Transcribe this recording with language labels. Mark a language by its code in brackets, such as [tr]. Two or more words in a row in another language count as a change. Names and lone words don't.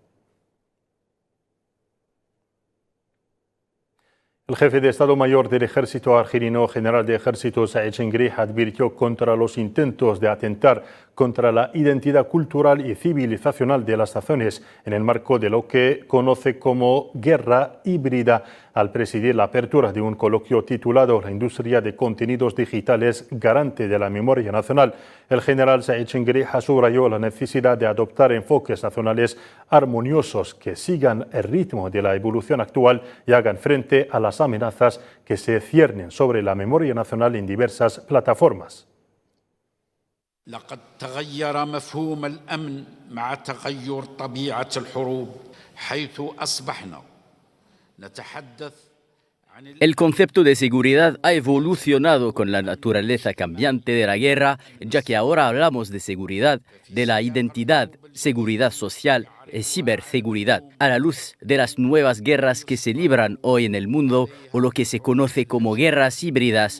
[es] El jefe de Estado Mayor del Ejército argelino, general de Ejército Said Chengri, advirtió contra los intentos de atentar contra la identidad cultural y civilizacional de las naciones en el marco de lo que conoce como guerra híbrida, al presidir la apertura de un coloquio titulado La industria de contenidos digitales garante de la memoria nacional. El general Said Chengri subrayó la necesidad de adoptar enfoques nacionales armoniosos que sigan el ritmo de la evolución actual y hagan frente a las amenazas que se ciernen sobre la memoria nacional en diversas plataformas. [ar] لقد تغير مفهوم الأمن مع تغير طبيعة الحروب حيث أصبحنا نتحدث. [es] El concepto de seguridad ha evolucionado con la naturaleza cambiante de la guerra, ya que ahora hablamos de seguridad, de la identidad, seguridad social y ciberseguridad, a la luz de las nuevas guerras que se libran hoy en el mundo o lo que se conoce como guerras híbridas.